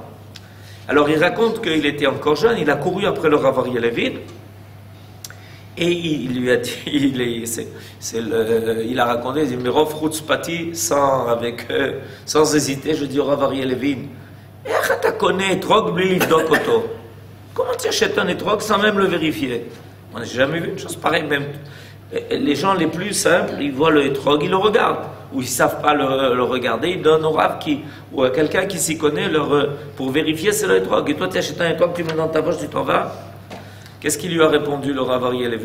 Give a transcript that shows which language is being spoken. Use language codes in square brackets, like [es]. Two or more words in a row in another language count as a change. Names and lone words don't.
[fr] Alors il raconte qu'il était encore jeune, il a couru après le Rav Aryeh Levin et il lui a dit, il a raconté, il dit, mais Rav Chutzpati, sans hésiter, je dis au Rav Aryeh Levin, tu connais [he] אתרוג בלי לבדוק אותו. [fr] Comment tu achètes un étrog sans même le vérifier? On n'a jamais vu une chose pareille. Même les gens les plus simples, ils voient le étrog, ils le regardent. Ou ils ne savent pas le regarder, ils donnent au Rav ou à quelqu'un qui s'y connaît pour vérifier c'est le étrog. Et toi, tu achètes un étrog, tu mets dans ta poche, tu t'en vas. Qu'est-ce qu'il lui a répondu, le Rav Aryeh Levin?